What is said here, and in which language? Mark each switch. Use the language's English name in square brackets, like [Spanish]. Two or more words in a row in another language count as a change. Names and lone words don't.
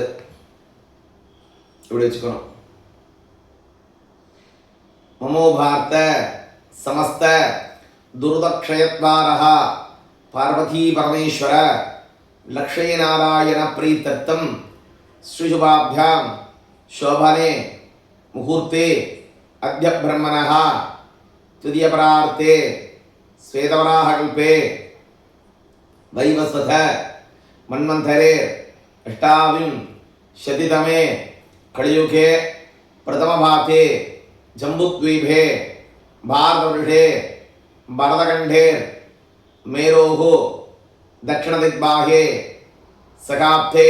[Tamil] இப்படி வச்சுக்கணும். [Sanskrit] ममो पात्त समस्त दुरितक्षयद्वारा पार्वती परमेश्वर लक्ष्मी नारायण प्रीत्यर्थम् श्रीशुभाभ्याम् शोभने मुहूर्ते अद्य ब्रह्मणः द्वितीयपरार्धे श्वेतवराहकल्पे वैवस्वत मन्वन्तरे अष्टाविंशतितमे कलियुगे प्रथमभागे जम्बुद्वीपे भारतवर्षे भरतखण्डे मेरोः दक्षिणदिग्भागे सकाब्दे